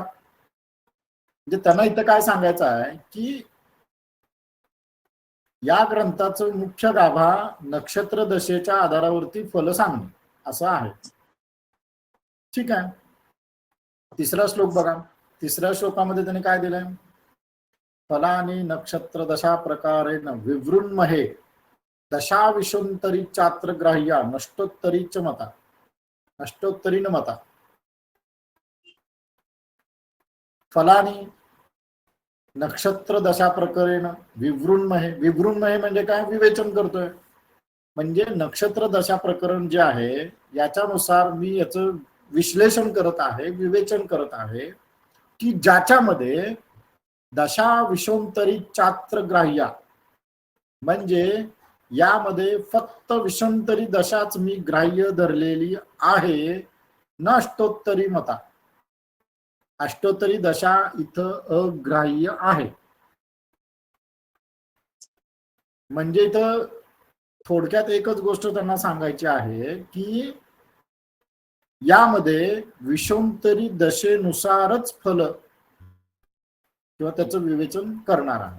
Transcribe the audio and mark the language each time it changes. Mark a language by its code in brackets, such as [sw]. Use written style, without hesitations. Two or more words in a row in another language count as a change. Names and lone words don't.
[mr] म्हणजे त्यांना इथं काय सांगायचं आहे की या ग्रंथाचं मुख्य गाभा नक्षत्र दशेच्या आधारावरती फल सांगणे असं आहे. ठीक आहे. तिसरा श्लोक बघा. तिसऱ्या श्लोकामध्ये त्यांनी काय दिलंय, [sa] फलानी नक्षत्र दशा प्रकारेण विवृण्महे दशा विशोंतरी चात्र ग्राह्या नष्टोत्तरीच मता. नष्टोत्तरीन मता. फलानी नक्षत्र दशा प्रकारेण विवृण्महे. [mr] विवृण्महे म्हणजे काय, विवेचन करतोय. म्हणजे नक्षत्र दशा प्रकरण जे आहे याच्यानुसार मी याचं विश्लेषण करत आहे, विवेचन करत आहे की ज्याच्यामध्ये [sa] दशा विषोंतरी चात्र ग्राह्या, [mr] म्हणजे यामध्ये फक्त विषंतरी दशाच मी ग्राह्य धरलेली आहे, [sa] न अष्टोत्तरी मता. [mr] अष्टोत्तरी दशा इथं अग्राह्य आहे. म्हणजे इथं थोडक्यात एकच गोष्ट त्यांना सांगायची आहे की यामध्ये विषोंतरी दशेनुसारच फल किंवा त्याचं विवेचन करणार आहे.